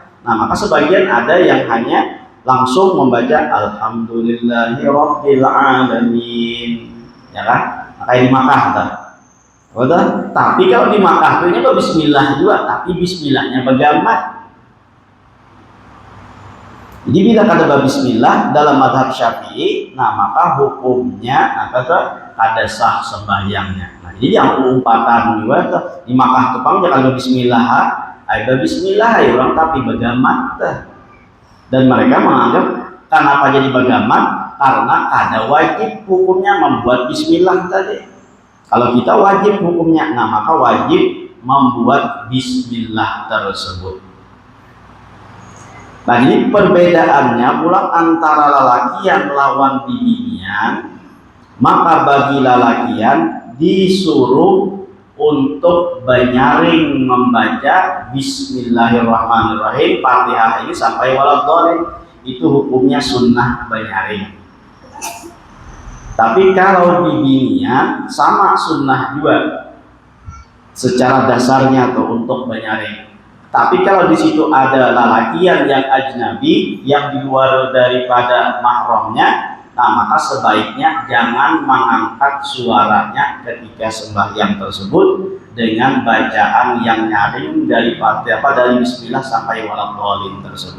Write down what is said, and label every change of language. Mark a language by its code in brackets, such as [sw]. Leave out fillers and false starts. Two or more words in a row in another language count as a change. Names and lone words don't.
[id] Nah, maka sebagian ada yang hanya langsung membaca [ar] alhamdulillahirabbil alamin, [id] ya kan? Maka di Makkah dah. Betul? Tapi kalau di Makkah itu bismillah juga, tapi bismillahnya bagaimana? [bjn] Jadi bila kata bismillah dalam mazhab Syafi'i, nah maka hukumnya kada sah sembahyangnya. Nah, jadi yang umpatan juga di Makkah itu pang jangan bismillah, ada bismillah ya orang tapi bagaimana? [id] Dan mereka menganggap kenapa jadi bagaimana? Karena ada wajib hukumnya membuat bismillah tadi. Kalau kita wajib hukumnya, nah maka wajib membuat bismillah tersebut. [bjn] Nah, ini perbedaannya pula antara lalakian lawan binian. Maka bagi lalakian disuruh untuk banyaring membaca Bismillahirrahmanirrahim Fatihah ini sampai waladhdallin, itu hukumnya sunnah banyaring. Tapi kalau di binian sama sunnah juga secara dasarnya tuh untuk banyaring. [id] Tapi kalau di situ ada lalakian yang ajnabi yang di luar daripada mahramnya, nah maka sebaiknya jangan mengangkat suaranya ketika sembahyang tersebut dengan bacaan yang nyaring dari Fatihah dari Bismillah sampai waladhdallin tersebut.